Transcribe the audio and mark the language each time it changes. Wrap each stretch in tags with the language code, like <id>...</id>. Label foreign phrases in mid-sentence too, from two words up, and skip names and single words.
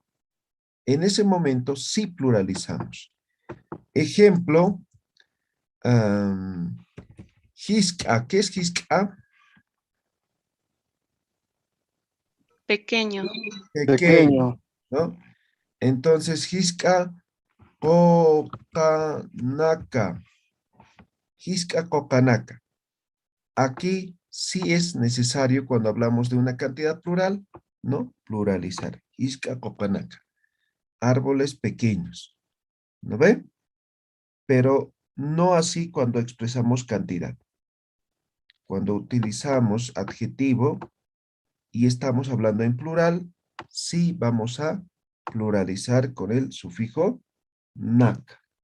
<es>En ese momento sí pluralizamos. Ejemplo, Hiska. ¿Qué es hiska? Pequeño. Pequeño, Pequeño. ¿no? Entonces,</es> <trn>hiska kokanaka. Hiska kokanaka.</trn> <es>Aquí sí es necesario cuando hablamos de una cantidad plural, ¿no? Pluralizar.</es> <trn>Hiska kokanaka.</trn> <es>Árboles pequeños. ¿No ve? Pero no así cuando expresamos cantidad. Cuando utilizamos adjetivo y estamos hablando en plural, sí vamos a pluralizar con el sufijo nak.</es>